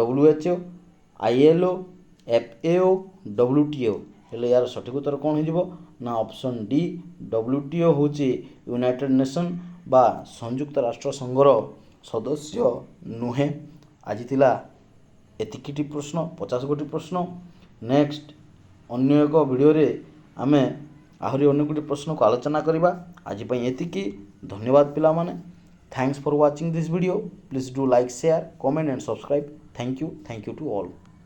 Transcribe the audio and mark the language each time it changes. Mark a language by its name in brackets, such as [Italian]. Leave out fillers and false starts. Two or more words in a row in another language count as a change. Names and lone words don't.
[Odia] WHO, ILO, FAO WTO ହେଲେ यार ସଠିକ ଉତ୍ତର କ'ଣ ହେଇଯିବ ନା [English] option D [Odia] WTO ହେଉଛି ୟୁନାଇଟେଡ୍ ନେସନ୍ ବା ସଂଯୁକ୍ତ ରାଷ୍ଟ୍ର ସଂଘର ସଦସ୍ୟ ନୁହେଁ। ଆଜି ଥିଲା ଏତିକିଟି ପ୍ରଶ୍ନ 50 ଗୋଟି ପ୍ରଶ୍ନ। ନେକ୍ସଟ ଅନ୍ୟ ଏକ ଭିଡ଼ିଓରେ ଆମେ ଆହୁରି ଅନେକ ଗୋଟି ପ୍ରଶ୍ନକୁ ଆଲୋଚନା କରିବା। ଆଜି ପାଇଁ ଏତିକି। ଧନ୍ୟବାଦ ପିଲାମାନେ। [English] Thanks for watching this video. Please do like, share, comment and subscribe. Thank you to all.